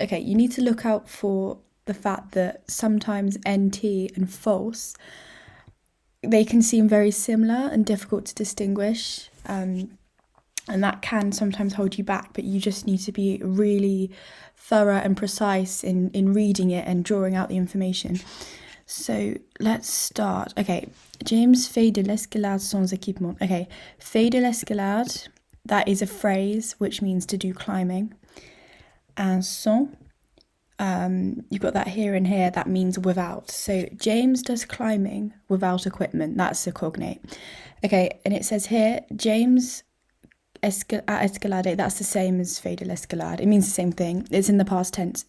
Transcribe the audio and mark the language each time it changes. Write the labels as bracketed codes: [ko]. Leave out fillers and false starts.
[en] Okay, you need to look out for the fact that sometimes NT and false, they can seem very similar and difficult to distinguish, and that can sometimes hold you back, but you just need to be really thorough and precise in reading it and drawing out the information. So let's start. [fr] Okay, James fait de l'escalade sans équipement. [en] Okay, [fr] fait de l'escalade, [en] that is a phrase which means to do climbing. And sans, you've got that here and here, that means without. So James does climbing without equipment, that's a cognate. Okay, and it says here, James escalade, that's the same as [fr] fait de l'escalade. [en] It means the same thing. It's in the past tense.